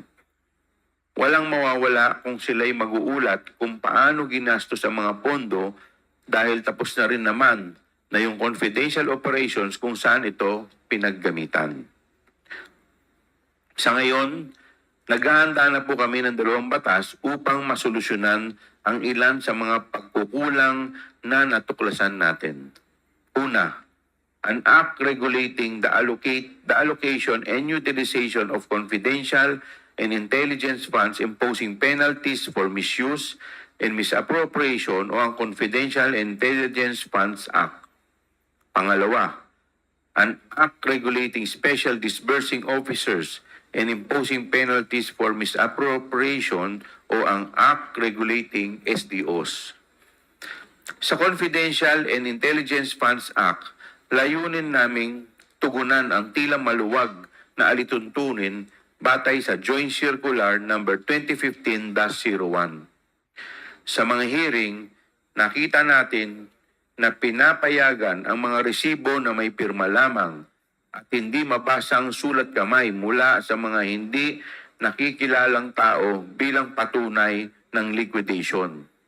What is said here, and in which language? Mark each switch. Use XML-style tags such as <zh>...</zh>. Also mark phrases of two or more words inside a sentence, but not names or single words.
<tl>Walang mawawala kung sila'y mag-uulat kung paano ginastos ang mga pondo dahil tapos na rin naman na yung</tl> <en>confidential operations</en> <tl>kung saan ito pinaggamitan. Sa ngayon, naghahanda na po kami ng 2 batas upang masolusyonan ang ilan sa mga pagkukulang na natuklasan natin. Una,</tl> <en>an act regulating the allocation and utilization of confidential and intelligence funds imposing penalties for misuse and misappropriation</en> <tl>o ang</tl> <en>Confidential Intelligence Funds Act.</en> <tl>Pangalawa,</tl> <en>an act regulating special disbursing officers and imposing penalties for misappropriation</en> <tl>o ang</tl> <en>act regulating SDOs.</en> <tl>Sa Confidential and Intelligence Funds Act, layunin naming tugunan ang tila maluwag na alituntunin batay sa Joint Circular number 2015-01. Sa mga hearing, nakita natin na pinapayagan ang mga resibo na may pirma lamang at hindi mabasang sulat kamay mula sa mga hindi nakikilalang tao bilang patunay ng liquidation.</tl>